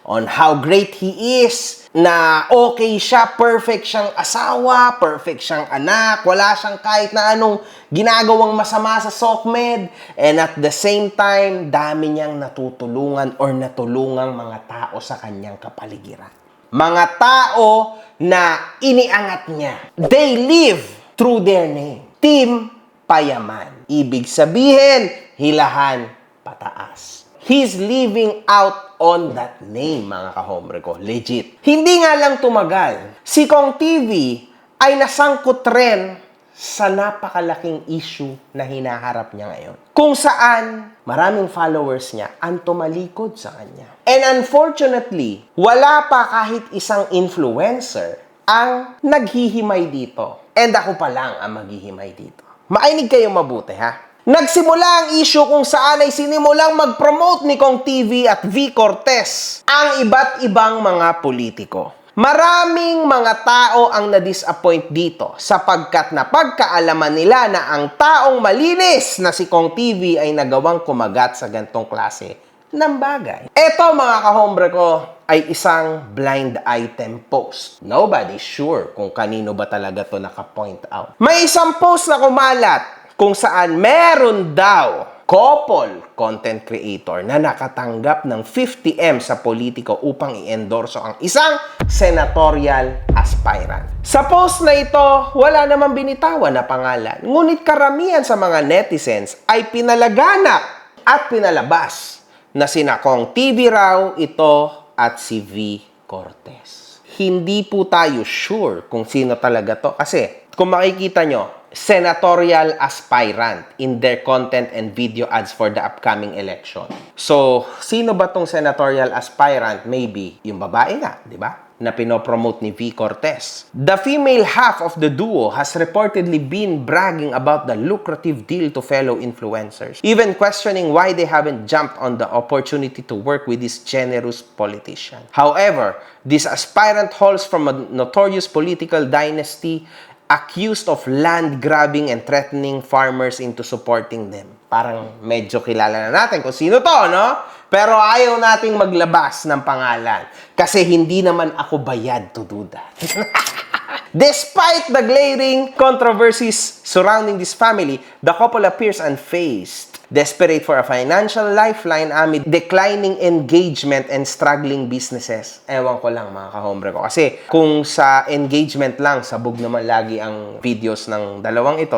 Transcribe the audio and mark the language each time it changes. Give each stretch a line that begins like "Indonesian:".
English: On how great he is,
Filipino: na okay siya, perfect siyang asawa, perfect siyang anak, wala siyang kahit na anong ginagawang masama sa SOCMED,
English: and at the same time,
Filipino: dami niyang natutulungan or natulungang mga tao sa kanyang kapaligiran. Mga tao na iniangat niya.
English: They live through their name.
Filipino: Team Payaman. Ibig sabihin, hilahan pataas.
English: He's living out on that name,
Filipino: mga kahombre ko.
English: Legit.
Filipino: Hindi nga lang tumagal. Si Kong TV ay nasangkot rin sa napakalaking issue na hinaharap niya ngayon. Kung saan maraming followers niya ang tumalikod sa kanya. And unfortunately, wala pa kahit isang influencer ang naghihimay dito. And ako pa lang ang maghihimay dito. Mainig kayo mabuti, ha? Nagsimula ang issue kung saan ay sinimulang mag-promote ni Kong TV at V. Cortez ang iba't ibang mga politiko. Maraming mga tao ang na-disappoint dito sapagkat napagkaalaman nila na ang taong malinis na si Kong TV ay nagawang kumagat sa gantong klase ng bagay. Ito, mga kahombre ko, ay isang blind item post.
English: Nobody's sure
Filipino: kung kanino ba talaga to naka-point out. May isang post na kumalat kung saan meron daw couple content creator na nakatanggap ng 50M sa politiko upang i-endorso ang isang senatorial aspirant. Sa post na ito, wala namang binitawan na pangalan. Ngunit karamihan sa mga netizens ay pinalaganap at pinalabas na sina Kong TV raw ito at si V.
English: Cortez.
Filipino: Hindi po tayo sure kung sino talaga to kasi kung makikita nyo,
English: senatorial aspirant in their content and video ads for the upcoming election.
Filipino: So, sino ba tong senatorial aspirant? Maybe yung babae nga, di ba? Na pinopromote ni V. Cortez.
English: The female half of the duo has reportedly been bragging about the lucrative deal to fellow influencers, even questioning why they haven't jumped on the opportunity to work with this generous politician. However, this aspirant hails from a notorious political dynasty accused of land grabbing and threatening farmers into supporting them.
Filipino: Parang medyo kilala na natin kung sino to, no? Pero ayaw nating maglabas ng pangalan kasi hindi naman ako bayad
English: to do that. Despite the glaring controversies surrounding this family, the couple appears unfazed, desperate for a financial lifeline amid declining engagement and struggling businesses.
Filipino: Ewan ko lang, mga kahombre ko. Kasi kung sa engagement lang, sabog naman lagi ang videos ng dalawang ito.